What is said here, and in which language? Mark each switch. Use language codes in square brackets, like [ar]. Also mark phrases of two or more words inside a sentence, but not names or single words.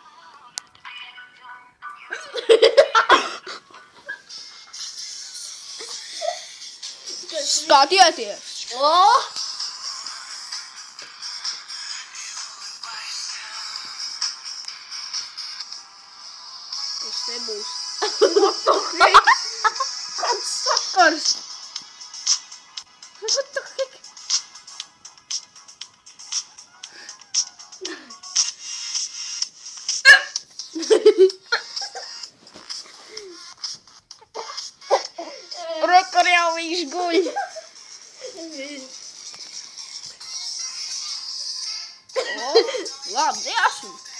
[lv] Skatieties! Tas te būs. Kāds sakars? [en] What the heck? [lv] Rekor jau viņš guļ. Labi, dziesmu.